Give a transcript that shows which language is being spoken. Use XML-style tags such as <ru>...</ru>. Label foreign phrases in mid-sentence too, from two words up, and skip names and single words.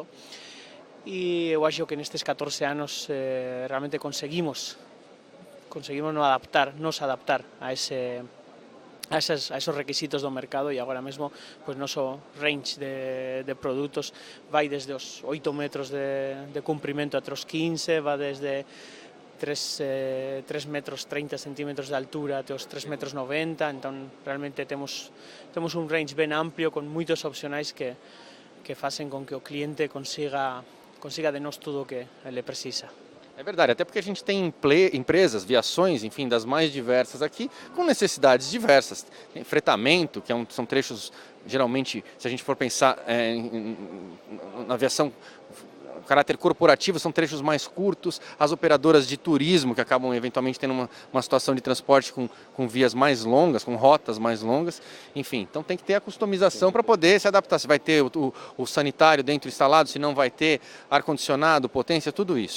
<pt>E eu acho que nestes 14 anos realmente conseguimos nos adaptar a esos requisitos do mercado e agora mesmo pues, noso range de produtos vai desde os 8 metros de comprimento até os 15, vai desde</pt> <gl>3 metros 30 centímetros de altura até os 3 metros 90, entón realmente temos un range ben amplio con moitos opcionais que facen con que o cliente consiga de nós tudo o que ele precisa.</gl> <pt>É verdade, até porque a gente tem empresas, viações, enfim, das mais diversas aqui, com necessidades diversas. Tem fretamento, que são trechos, geralmente, se a gente for pensar na aviação, caráter corporativo, são trechos mais curtos, as operadoras de turismo que acabam eventualmente tendo uma situação de transporte com vias mais longas, com rotas mais longas, enfim, então tem que ter a customização para poder se adaptar, se vai ter o sanitário dentro instalado, se não vai ter ar-condicionado, potência, tudo isso.</pt>